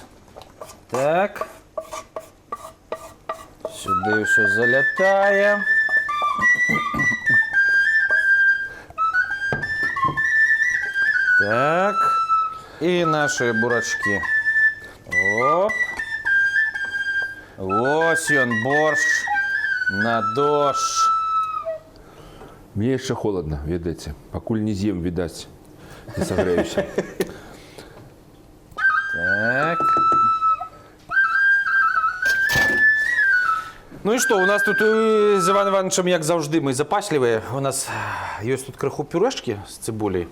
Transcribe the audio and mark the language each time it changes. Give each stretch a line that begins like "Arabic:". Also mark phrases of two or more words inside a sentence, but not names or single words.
Belarusian: Так. Сюды ўсё залятае. Так. І нашы бурачкі. Оп. Вось ён,
Russian: борщ. На дождь. Мне еще холодно,
Belarusian: ведаеце. Пакуль не з'ем, відаць, не сагрэюся. Так. Ну і што, у нас тут з Іваном Івановичем, як заўжды, мы запаслівыя. У нас ёсць тут крыху пюрэшкі з цыбуляй.